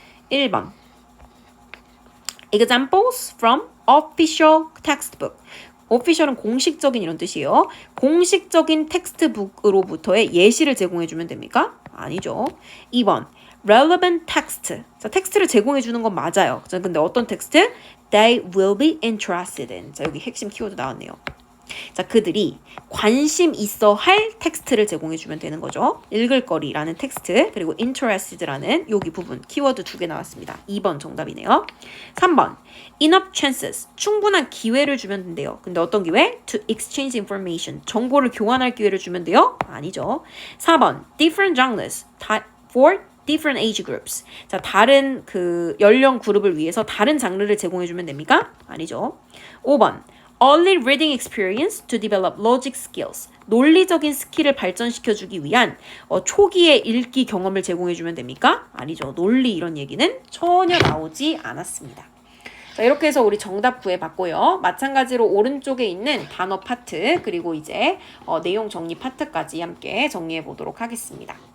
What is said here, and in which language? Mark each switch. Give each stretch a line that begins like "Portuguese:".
English: 1번 Examples from official textbook.
Korean: official은 공식적인 이런 뜻이에요. 공식적인 텍스트북으로부터의 예시를 제공해주면 됩니까? 아니죠. 2번
English: relevant text.
Korean: 자, 텍스트를 제공해주는 건 맞아요. 자, 근데 어떤 텍스트?
English: They will be interested in.
Korean: 자, 여기 핵심 키워드 나왔네요. 자, 그들이 관심 있어 할 텍스트를 제공해주면 되는 거죠. 읽을 거리라는 텍스트, 그리고 interested라는 여기 부분, 키워드 2개 나왔습니다. 2번 정답이네요. 3번,
English: enough chances,
Korean: 충분한 기회를 주면 된대요. 근데 어떤 기회?
English: To exchange information,
Korean: 정보를 교환할 기회를 주면 돼요? 아니죠.
English: 4번, different genres, for different age groups.
Korean: 자, 다른 그 연령 그룹을 위해서 다른 장르를 제공해주면 됩니까? 아니죠.
English: 5번, early reading experience to develop logic skills.
Korean: 논리적인 스킬을 발전시켜주기 위한 초기의 읽기 경험을 제공해주면 됩니까? 아니죠. 논리 이런 얘기는 전혀 나오지 않았습니다. 자, 이렇게 해서 우리 정답 구해봤고요. 마찬가지로 오른쪽에 있는 단어 파트 그리고 이제 내용 정리 파트까지 함께 정리해 보도록 하겠습니다.